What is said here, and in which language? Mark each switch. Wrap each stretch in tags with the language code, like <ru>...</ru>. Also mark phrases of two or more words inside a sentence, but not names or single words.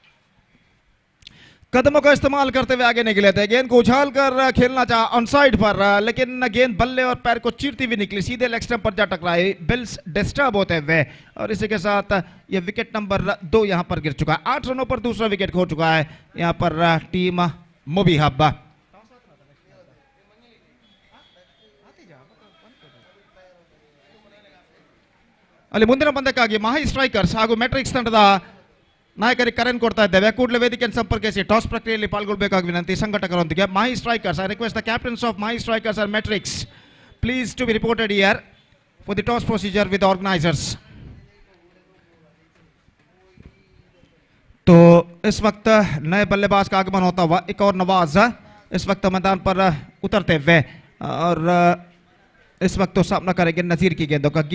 <hi>कदमों का इस्तेमाल करते हुए आगे निकले थे, गेंद को उछाल कर खेलना चाहा</hi> <en>on side</en> <hi>पर, लेकिन गेंद बल्ले और पैर को चीरती हुई निकली, सीधे</hi> <en>leg stump</en> <hi>पर जा टकराई,</hi> <en>bails disturb</en> <hi>होते हुए और इसी के साथ यह विकेट नंबर 2 यहां पर गिर चुका है। 8 रनों पर दूसरा विकेट खो चुका है यहां पर टीम मोबी हब।</hi> <kn>ಅಲ್ಲಿ ಮುಂದಿನ ಪಂದ್ಯಕ್ಕಾಗಿ ಮಹಾ ಸ್ಟ್ರೈಕರ್ಸ್ ಹಾಗೂ ಮೆಟ್ರಿಕ್ಸ್ ತಂಡದ ನಾಯಕರಿಗೆ ಕರೆಯನ್ನು ಕೊಡ್ತಾ ಇದ್ದೇವೆ. ಕೂಡಲೇ ವೇದಿಕೆಯನ್ನು ಸಂಪರ್ಕಿಸಿ ಟಾಸ್ ಪ್ರಕ್ರಿಯೆಯಲ್ಲಿ ಪಾಲ್ಗೊಳ್ಳಬೇಕಾಗಿ ವಿನಂತಿ ಸಂಘಟಕರೊಂದಿಗೆ.</kn> <en>Maha Strikers, I request the captains of Maha Strikers and Metrix please to be reported here for the toss procedure with organizers.</en> <hi>तो इस वक्त नए बल्लेबाज का आगमन होता हुआ एक और नवाज इस वक्त मैदान पर उतरते हुए और इस वक्त तो सामना करेंगे नजीर की गेंदों का।</hi>